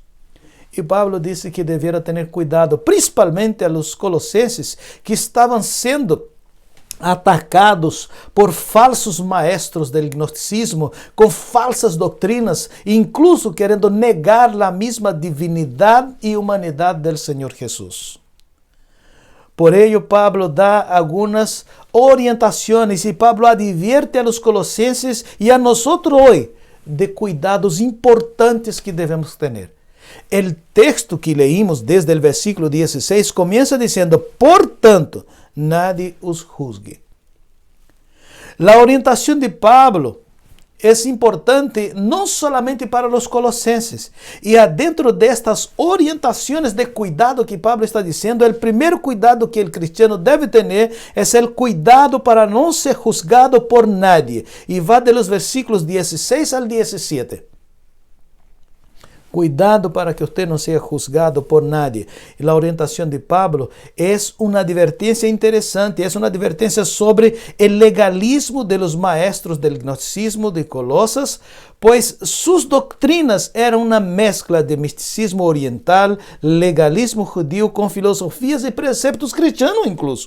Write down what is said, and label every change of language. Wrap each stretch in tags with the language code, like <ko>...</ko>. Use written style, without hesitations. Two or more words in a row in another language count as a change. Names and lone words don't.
<pt>E Pablo disse que deveria ter cuidado, principalmente a</pt> <es>los colossenses,</es> <pt>que estavam sendo atacados por falsos maestros do gnosticismo, com falsas doutrinas, incluso querendo negar a mesma divinidade e humanidade do Senhor Jesus.</pt> <es>Por ello,</es> <pt>Pablo dá algumas orientações e Pablo</pt> <es>advierte a los colossenses</es> <pt>e a nós hoje de cuidados importantes que devemos ter. O texto que</pt> <es>leímos desde</es> <pt>o versículo 16 começa dizendo: portanto,</pt> <es>nadie os juzgue.</es> <pt>A orientação de Pablo é importante não solamente para os colossenses. E dentro destas orientações de cuidado que Pablo está dizendo, o primeiro cuidado que o cristiano deve ter é o cuidado para não ser</pt> <es>juzgado por nadie.</es> <pt>E vai dos versículos 16 ao 17.</pt> <es>Cuidado para que usted no sea juzgado por nadie. Y la orientación de Pablo es una advertencia interesante, es una advertencia sobre el legalismo de los maestros del gnosticismo de Colosas, pues sus doctrinas eran una mezcla de misticismo oriental, legalismo judío con filosofías y preceptos cristianos incluso.</es>